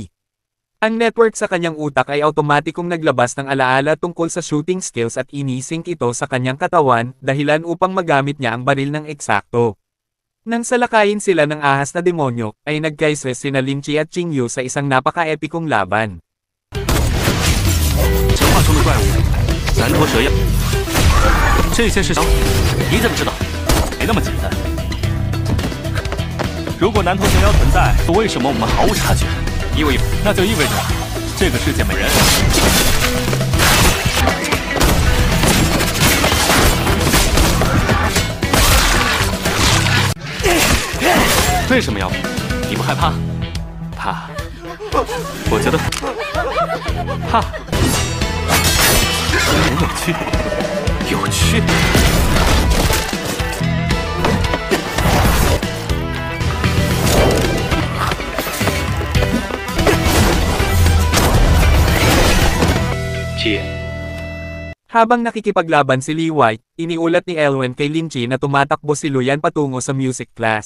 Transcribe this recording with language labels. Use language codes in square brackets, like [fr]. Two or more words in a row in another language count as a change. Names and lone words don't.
[tl] Ang network sa kanyang utak ay automatikong naglabas ng alaala tungkol sa [en] shooting skills [tl] at inisync ito sa kanyang katawan, dahilan upang magamit niya ang baril ng eksakto. Nang salakayin sila ng ahas na demonyo, ay nagkaisres sina Lin Chi at Qingyu sa isang napaka-epikong laban. [zh] 强化中的怪物，南陀蛇样。这些事情你怎么知道？没那么简单。如果南陀蛇妖存在，为什么我们毫无察觉？那就意味着这个世界没人。为什么要？你不害怕？怕？我觉得怕。很有趣，有趣。 [tl] Habang nakikipaglaban si Li Wai, iniulat ni Elwen kay Lin Chi na tumatakbo si Luyan patungo sa music class.